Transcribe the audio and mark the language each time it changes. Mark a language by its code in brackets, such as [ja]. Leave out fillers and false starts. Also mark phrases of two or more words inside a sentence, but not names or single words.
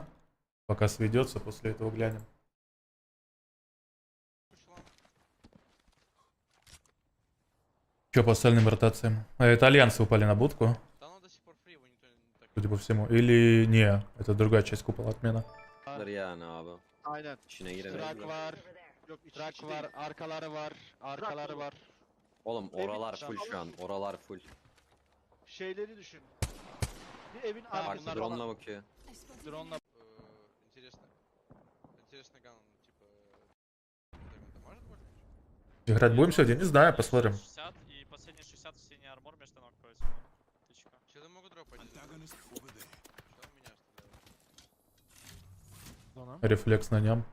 [ru] Пока сведется, после этого глянем. Че по остальным ротациям? Это альянсы упали на будку. Судя по всему. Или не, это другая часть купола отмена. [tr] Aynen. Trak var. Yok trak var. Arkaları var. Arkaları var. Oğlum oralar full şu an. Oralar full. Şeyleri düşün. Bir evin Bak arkasında. drone'la bakıyor. Drone'la. [ru] Интересно, ган, типа... Может быть? Играть будем сегодня? Не знаю, посмотрим. 60 и последний 60 в синий армор между ног находится. Тычка. Что-то могут дропать. Рефлекс на нем.